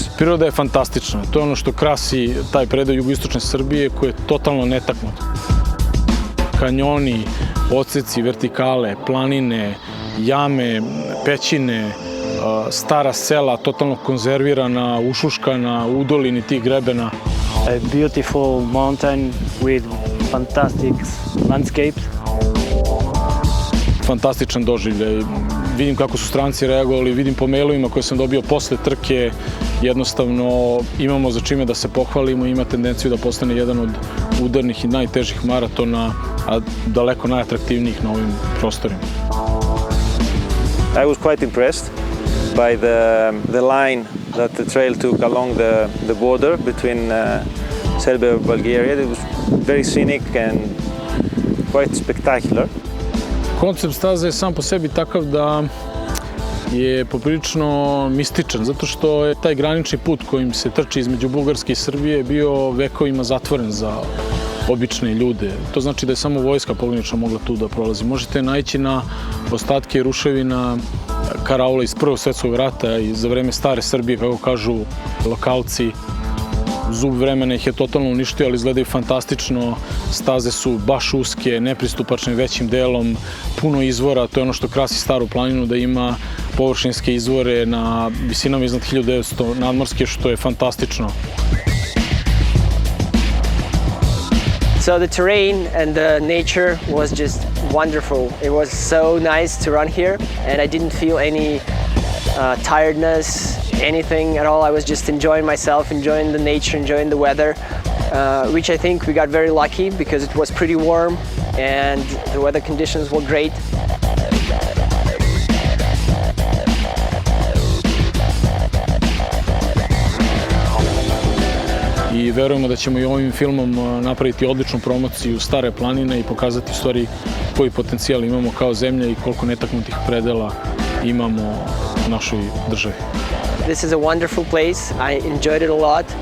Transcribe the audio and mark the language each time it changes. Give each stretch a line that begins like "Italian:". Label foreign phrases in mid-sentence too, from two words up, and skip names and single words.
Serbian: Priroda je fantastična. To je ono što krasi taj predeo jugoistočne Srbije koji je totalno netaknut. Kanjoni, odseci, vertikale, planine, jame, pećine, stara sela, totalno konzervirana, ušuškana u dolini tih grebena.
English: A beautiful mountain with fantastic landscapes.
Serbian: Fantastičan doživljaj. Vidim kako su stranci reagovali, vidim po mailovima koje sam dobio posle trke, jednostavno imamo za čime da se pohvalimo i ima tendenciju da postane jedan od udarnih i najtežih maratona, a daleko najatraktivnijih na ovim prostorima.
English: I was quite impressed by the line that the trail took along the border between Serbia and Bulgaria. It was very scenic and quite spectacular.
Serbian: Koncept staze je sam po sebi takav da je poprilično mističan, zato što je taj granični put kojim se trči između Bugarske i Srbije bio vekovima zatvoren za obične ljude. To znači da je samo vojska pogranična mogla tu da prolazi. Možete naići na ostatke ruševina karaula iz Prvog svjetskog rata i za vreme stare Srbije, kako kažu lokalci. Zub vremena ih je totalno uništio, ali izgledaju fantastično. Staze su baš uske, nepristupačne većim delom, puno izvora. To je ono što krasi Staru planinu, da ima površinske izvore na visinama iznad 1900 nadmorske, što je fantastično.
English: So the terrain and the nature was just wonderful. It was so nice to run here, and I didn't feel any tiredness, anything at all. I was just enjoying myself, enjoying the nature, enjoying the weather, which I think we got very lucky because it was pretty warm and the weather conditions were great.
Serbian: I verujemo da ćemo i ovim filmom napraviti odličnu promociju Stare planine i pokazati u stvari koji potencijal imamo kao zemlja i koliko netaknutih predela imamo u našoj državi.
English: This is a wonderful place. I enjoyed it a lot.